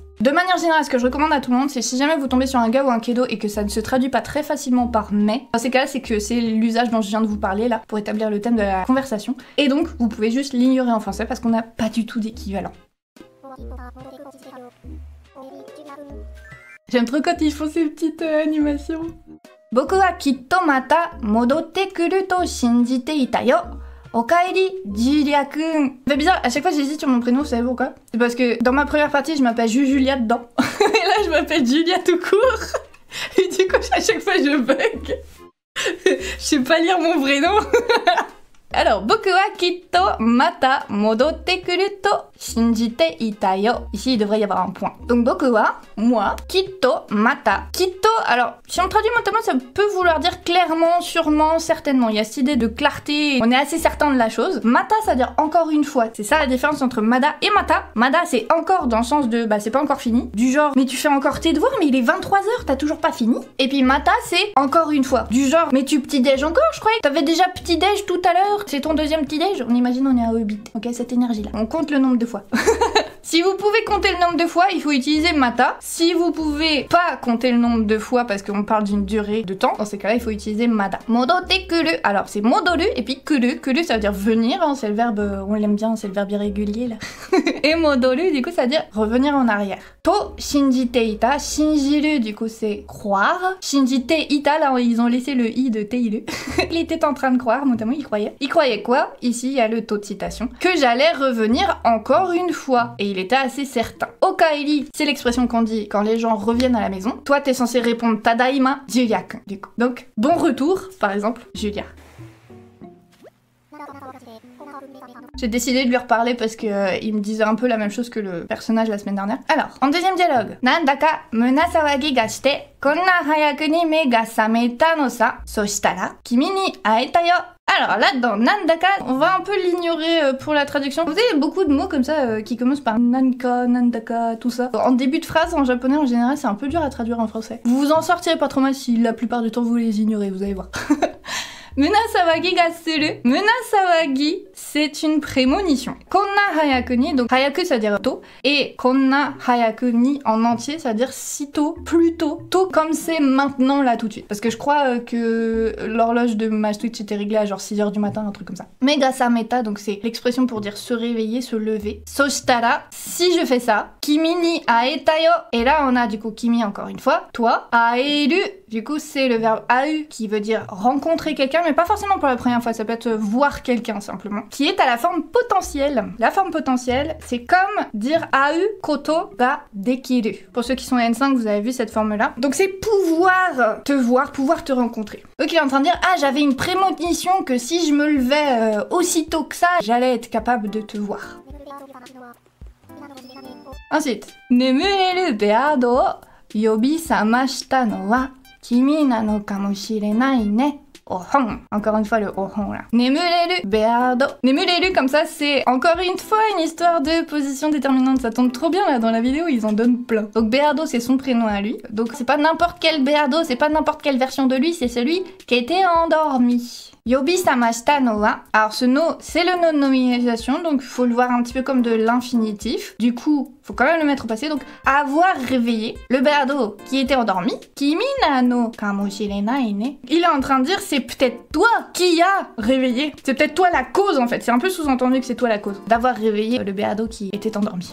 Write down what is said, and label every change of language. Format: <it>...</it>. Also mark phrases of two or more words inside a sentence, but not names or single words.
<fr>De manière générale, ce que je recommande à tout le monde, c'est si jamais vous tombez sur un ga ou un kedo et que ça ne se traduit pas très facilement par mais, dans ces cas-là, c'est que c'est l'usage dont je viens de vous parler là, pour établir le thème de la conversation, et donc vous pouvez juste l'ignorer en français parce qu'on n'a pas du tout d'équivalent. J'aime trop quand ils font ces petites animations.</fr> <ja>僕はきっとまた戻ってくると信じていたよ. Okaeri, Julia-kun.</ja> <fr>Ça fait bizarre, à chaque fois j'hésite sur mon prénom, vous savez pourquoi? C'est parce que dans ma première partie, je m'appelle Julia dedans. Et là, je m'appelle Julia tout court. Et du coup, à chaque fois, je bug. Je sais pas lire mon vrai nom. Alors,</fr> <ja>僕はきっとまた戻ってくると信じていたよ.</ja> <fr>Ici, il devrait y avoir un point. Donc,</fr> <ja>boku wa,</ja> <fr>moi,</fr> <ja>きっとまた.</ja> <fr>Kitto, alors, si on traduit mot à mot, ça peut vouloir dire clairement, sûrement, certainement. Il y a cette idée de clarté, on est assez certain de la chose. Mata, ça veut dire encore une fois. C'est ça la différence entre mada et mata. Mada, c'est encore dans le sens de, bah, c'est pas encore fini. Du genre, mais tu fais encore tes devoirs, mais il est 23h, t'as toujours pas fini. Et puis, mata, c'est encore une fois. Du genre, mais tu petit-déj encore, je croyais. T'avais déjà petit-déj tout à l'heure. C'est ton deuxième petit-déj. On imagine on est à Hobbit. Ok, cette énergie-là. On compte le nombre de fois. Si vous pouvez compter le nombre de fois, il faut utiliser mata. Si vous pouvez pas compter le nombre de fois parce qu'on parle d'une durée de temps, dans ces cas-là, il faut utiliser mada.</fr> <ja>戻ってくる.</ja> <fr>Alors, c'est modoru et puis kuru. Kuru, ça veut dire venir. Hein, c'est le verbe, on l'aime bien, c'est le verbe irrégulier, là. Et modoru, du coup, ça veut dire revenir en arrière.</fr> <ja>と信じていた.</ja> <fr>Shinjiru, du coup, c'est croire.</fr> <ja>Shinjite ita,</ja> <fr>là, ils ont laissé le i de teiru. Il était en train de croire, notamment, il croyait. Il croyait quoi? Ici, il y a le taux de citation. Que j'allais revenir encore une fois. Et il était assez certain. Okaeri, c'est l'expression qu'on dit quand les gens reviennent à la maison. Toi, t'es censé répondre Tadaima, Julia-kun, du coup. Donc, bon retour, par exemple, Julia. J'ai décidé de lui reparler parce que il me disait un peu la même chose que le personnage la semaine dernière. Alors, en deuxième dialogue.</fr> <ja>なんだか胸騒ぎがして、こんな早くに目が覚めたのさ、そしたら、君に会えたよ.</ja> <fr>Alors là-dedans, nandaka, on va un peu l'ignorer pour la traduction. Vous avez beaucoup de mots comme ça qui commencent par nanka, nandaka, tout ça. En début de phrase, en japonais, en général, c'est un peu dur à traduire en français. Vous vous en sortirez pas trop mal si la plupart du temps vous les ignorez, vous allez voir.</fr> <ja>胸騒ぎがする。胸騒ぎ,</ja> <fr>c'est une prémonition.</fr> <ja>Konna hayaku ni,</ja> <fr>donc hayaku ça veut dire tôt, et</fr> <ja>konna hayaku ni</ja> <fr>en entier ça veut dire si tôt, plus tôt, tôt comme c'est maintenant là tout de suite. Parce que je crois que l'horloge de ma Twitch était réglée à genre 6h du matin, un truc comme ça.</fr> <ja>Mega sameta,</ja> <fr>donc c'est l'expression pour dire se réveiller, se lever. Soshitara, si je fais ça,</fr> <ja>kimi ni aeta yo,</ja> <fr>et là on a du coup kimi encore une fois, toi, aeru, du coup c'est le verbe au qui veut dire rencontrer quelqu'un, mais pas forcément pour la première fois, ça peut être voir quelqu'un simplement, qui est à la forme potentielle. La forme potentielle, c'est comme dire</fr> <ja>au koto ga dekiru.</ja> <fr>Pour ceux qui sont N5, vous avez vu cette forme-là. Donc c'est pouvoir te voir, pouvoir te rencontrer. Ok, il est en train de dire, ah j'avais une prémonition que si je me levais aussitôt que ça, j'allais être capable de te voir. Ensuite,</fr> <ja>眠れるベアドを呼び覚ましたのは君なのかもしれないね.</ja> <fr>Ohon. Encore une fois le ohon là.</fr> <ja>眠れるベアド.</ja> <fr>Nemureru comme ça c'est encore une fois une histoire de position déterminante. Ça tombe trop bien là dans la vidéo, ils en donnent plein. Donc beado c'est son prénom à lui. Donc c'est pas n'importe quel beado, c'est pas n'importe quelle version de lui, c'est celui qui a été endormi.</fr> <ja>呼び覚ましたのは.</ja> <fr>Alors ce no c'est le nom de nominalisation, donc faut le voir un petit peu comme de l'infinitif. Du coup, faut quand même le mettre au passé, donc avoir réveillé le beado qui était endormi.</fr> <ja>Kimi nano kamoshirenai ne.</ja> <fr>Il est en train de dire c'est peut-être toi qui a réveillé. C'est peut-être toi la cause en fait. C'est un peu sous-entendu que c'est toi la cause d'avoir réveillé le beado qui était endormi.</fr>